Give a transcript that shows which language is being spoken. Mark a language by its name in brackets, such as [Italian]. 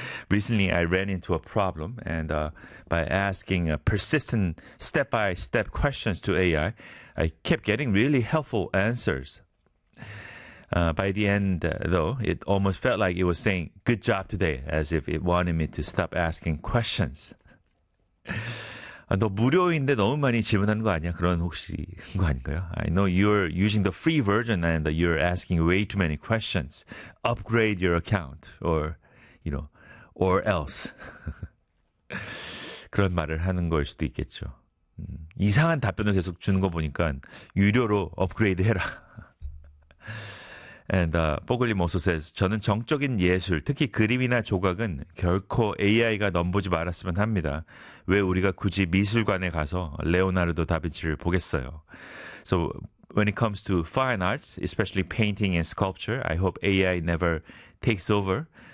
[English] Recently, I ran into a problem, and by asking persistent step-by-step questions to AI, I kept getting really helpful answers. By the end, though, it almost felt like it was saying, good job today, as if it wanted me to stop asking questions. [Korean] 너 무료인데 너무 많이 질문한 거 아니야? 그런 혹시 거 아닌가요? [English] I know you're using the free version, and you're asking way too many questions. Upgrade your account, or... You know, or else. [Korean] 그런 말을 하는 걸 수도 있겠죠. 이상한 답변을 계속 주는 거 보니까 유료로 업그레이드 해라. [English] And Bogolim also says, [Korean] 저는 정적인 예술, 특히 그림이나 조각은 결코 AI가 넘보지 말았으면 합니다. 왜 우리가 굳이 미술관에 가서 레오나르도 다빈치를 보겠어요? [English] So when it comes to fine arts, especially painting and sculpture, I hope AI never takes over.